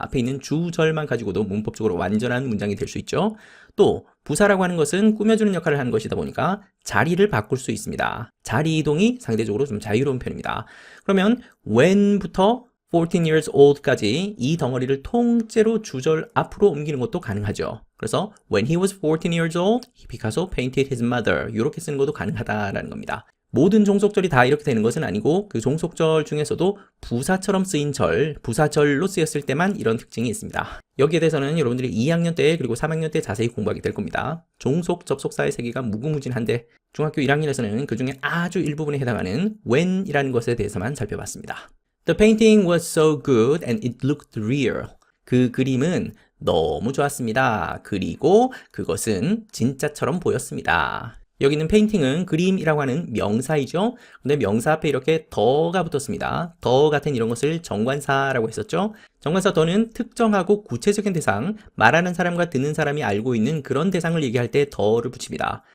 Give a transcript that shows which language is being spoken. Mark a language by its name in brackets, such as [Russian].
[Korean] 앞에 있는 주절만 가지고도 문법적으로 완전한 문장이 될 수 있죠. 또 부사라고 하는 것은 꾸며주는 역할을 하는 것이다 보니까 자리를 바꿀 수 있습니다. 자리 이동이 상대적으로 좀 자유로운 편입니다. 그러면 when부터 [English] 14 years old [Korean] 까지 이 덩어리를 통째로 주절 앞으로 옮기는 것도 가능하죠. 그래서 [English] when he was 14 years old, Picasso painted his mother. [Korean] 이렇게 쓰는 것도 가능하다라는 겁니다. 모든 종속절이 다 이렇게 되는 것은 아니고 그 종속절 중에서도 부사처럼 쓰인 절, 부사절로 쓰였을 때만 이런 특징이 있습니다. 여기에 대해서는 여러분들이 2학년 때 그리고 3학년 때 자세히 공부하게 될 겁니다. 종속 접속사의 세계가 무궁무진한데 중학교 1학년에서는 그 중에 아주 일부분에 해당하는 when이라는 것에 대해서만 살펴봤습니다. [English] The painting was so good and it looked real. [Korean] 그 그림은 너무 좋았습니다. 그리고 그것은 진짜처럼 보였습니다. 여기는 페인팅은 그림이라고 하는 명사이죠. 근데 명사 앞에 이렇게 더가 붙었습니다. 더 같은 이런 것을 정관사라고 했었죠. 정관사 더는 특정하고 구체적인 대상, 말하는 사람과 듣는 사람이 알고 있는 그런 대상을 얘기할 때 더를 붙입니다.